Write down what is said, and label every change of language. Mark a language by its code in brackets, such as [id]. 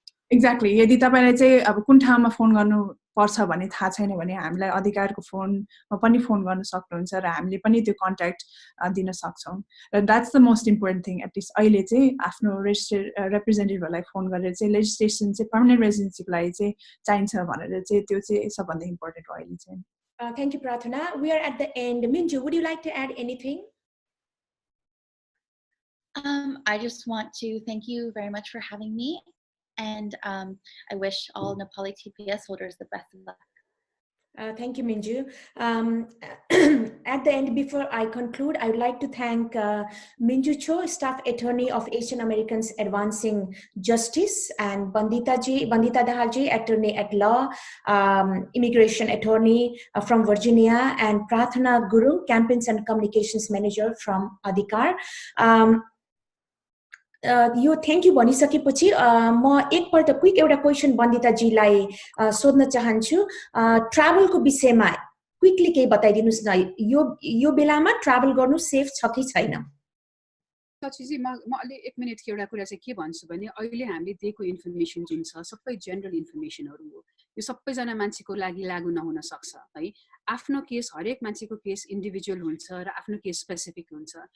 [ne] Exactly यदि तपाईलाई चाहिँ अब कुन ठाउँमा फोन गर्नु पर्छ भन्ने थाहा छैन भने हामीलाई अधिकारको फोनमा पनि फोन गर्न सक्नुहुन्छ र हामीले पनि त्यो कन्ट्याक्ट दिन सक्छौं र [en] that's the most important thing [ne] at least अहिले चाहिँ आफ्नो रिप्रेजेन्टेटिभहरूलाई फोन गरेर चाहिँ लेजिस्लेसन चाहिँ पर्मनेन्ट रेजिडेन्सीको लागि चाहिँ चाहिन्छ भनेर चाहिँ त्यो चाहिँ सबभन्दा इम्पोर्टेन्ट हो अहिले चाहिँ [en] Thank you, Prathana. We are at the end. Minju, would you like to add anything? I just want to thank you very much for having me. And I wish all Nepali TPS holders the best of luck. Thank you, Minju. At the end, before I conclude, I would like to thank Minju Cho, Staff Attorney of Asian Americans Advancing Justice, and Bandita Dahalji, Attorney at Law, Immigration Attorney from Virginia, and Prathana Guru, Campaigns and Communications Manager from Adhikar. [ne] यो thank you भनिसकेपछि म एकपल्ट quick एउटा question बन्दिताजीलाई सोध्न चाहन्छु ट्राभलको विषयमा quickly केही बताइदिनुस् न यो बेलामा ट्राभल गर्नु सेफ छ कि छैन जी म अलि 1 मिनेटको एउटा कुरा चाहिँ के भन्छु भने अहिले हामीले दिएको इन्फर्मेसन जुन छ सबै जनरल इन्फर्मेसनहरु हो यो सबैजना मान्छेको लागि लागू नहुन सक्छ है आफ्नो केस हरेक मान्छेको केस इन्डिभिजुअल हुन्छ र आफ्नो केस स्पेसिफिक हुन्छ